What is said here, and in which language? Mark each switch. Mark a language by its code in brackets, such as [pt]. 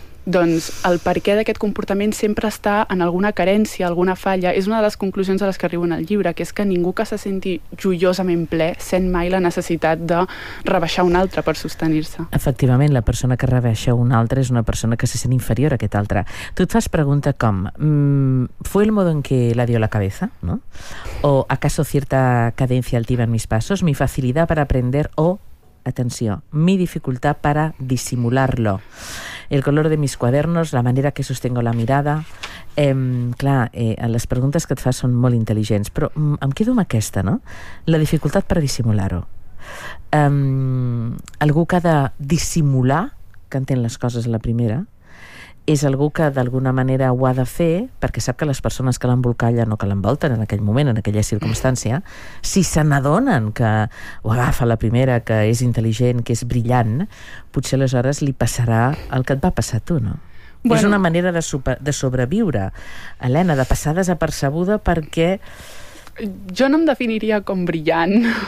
[ca] Doncs el perquè d'aquest comportament sempre està en alguna carència, alguna falla. És una de les conclusions a les que arribo en el llibre, que és que ningú que se senti joiosament ple sent mai la necessitat de rebaixar un altre per sostenir-se. Efectivament, la persona que rebaixa un altre és una persona que se sent inferior a aquest altre. Tu et fas pregunta com [es] ¿fue el modo en que la dio la cabeza? ¿No? ¿O acaso cierta cadencia altiva en mis pasos? ¿Mi facilidad para aprender o, atenció, mi dificultad para disimularlo? El color de mis cuadernos, la manera que sostengo la mirada... [ca] les preguntes que et fas són molt intel·ligents, però em quedo amb aquesta, no? La dificultat per dissimular-ho. Algú que ha de dissimular, que entén les coses a la primera, és algú que d'alguna manera ho ha de fer perquè sap que les persones que l'embolcallen o que l'envolten en aquell moment, en aquella circumstància, si se n'adonen que ho agafa la primera, que és intel·ligent, que és brillant, potser aleshores li passarà el que et va passar a tu, no? Bueno, és una manera de sobreviure, Helena, de passar desapercebuda perquè... Jo no em definiria com brillant.